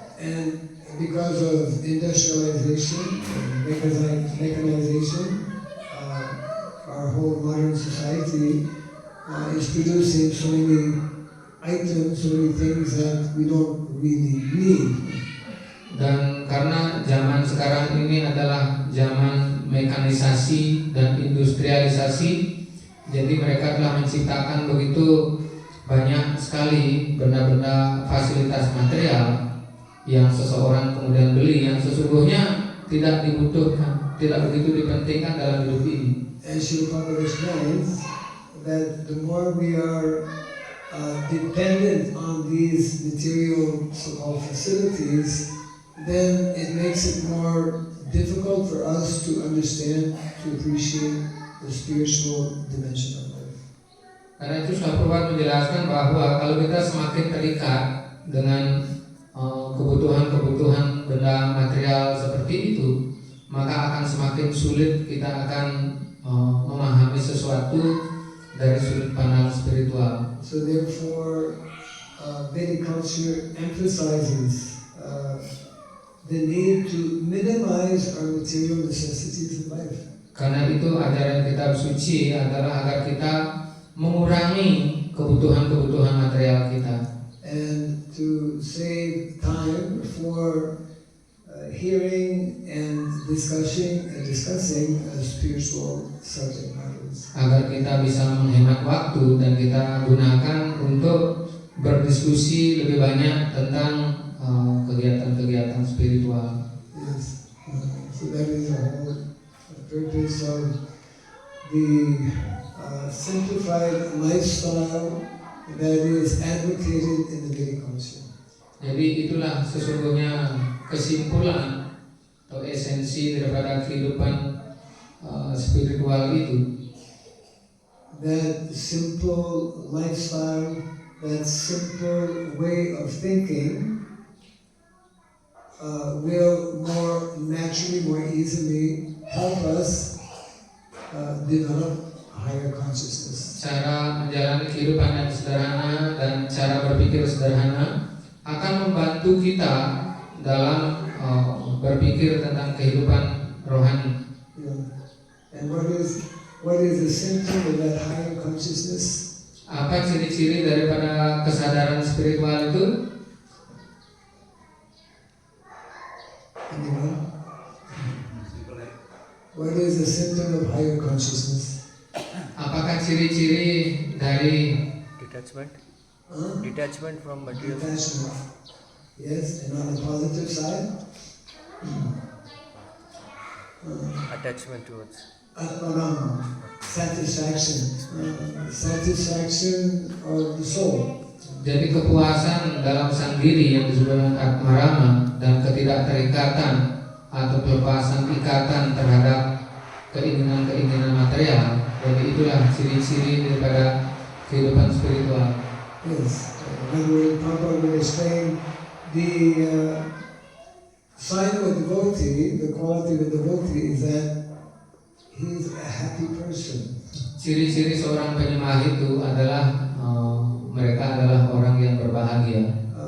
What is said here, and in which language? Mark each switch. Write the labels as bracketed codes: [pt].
[en] And because of industrialization, mechanization, our whole modern society is producing so many items, so many things that we don't really need. [id] Dan karena zaman sekarang ini adalah zaman mekanisasi dan industrialisasi, jadi mereka telah menciptakan begitu banyak sekali benda-benda fasilitas material yang seseorang kemudian beli yang sesungguhnya tidak dibutuhkan, tidak begitu dipentingkan dalam hidup ini. [en] And Srila Prabhupada explains that the more we are dependent on these material so-called facilities, then it makes it more difficult for us to understand, to appreciate the spiritual dimension of life. [id] Karena itu Srila Prabhupada menjelaskan bahwa kalau kita semakin terikat dengan kebutuhan-kebutuhan benda material seperti itu, maka akan semakin sulit kita akan memahami sesuatu dari sudut pandang spiritual. [en] So therefore, Vedic culture emphasizes the need to minimize our material necessities in life. [id] Karena itu ajaran kitab suci adalah agar kita mengurangi kebutuhan-kebutuhan material kita. [en] And to save time for hearing and discussing spiritual subject matters. [id] Agar kita bisa menghemat waktu dan kita gunakan untuk berdiskusi lebih banyak tentang kegiatan-kegiatan spiritual. [en] Yes. So that is the whole purpose of the simplified lifestyle that is advocated in the Vedic culture. [id] Jadi itulah sesungguhnya kesimpulan atau esensi daripada kehidupan spiritual itu. [en] That simple lifestyle, that simple way of thinking will more naturally, more easily help us develop higher consciousness. [id] Cara menjalani kehidupan yang sederhana dan cara berpikir sederhana akan membantu kita dalam berpikir tentang kehidupan rohani. [en] Yeah. And what is the symptom of that higher consciousness? [id] Apa ciri-ciri daripada kesadaran spiritual itu? [en] Anyone? What is the symptom of higher consciousness? [id] Apakah ciri-ciri dari [en] Detachment? Huh? Detachment from material. Detachment. Yes, and on the positive side? Attachment towards. Atmanam, satisfaction. Satisfaction of the soul. [id] Jadi kepuasan dalam sang diri yang disebut dengan atmarama dan ketidakterikatan atau pelepasan ikatan terhadap keinginan-keinginan material. Jadi itulah ciri-ciri daripada kehidupan spiritual. [en] Yes. When Prabhupada will explain the sign of a devotee, the quality of a devotee is that he is a happy person. [id] Ciri-ciri seorang penyembah itu adalah mereka adalah orang yang berbahagia.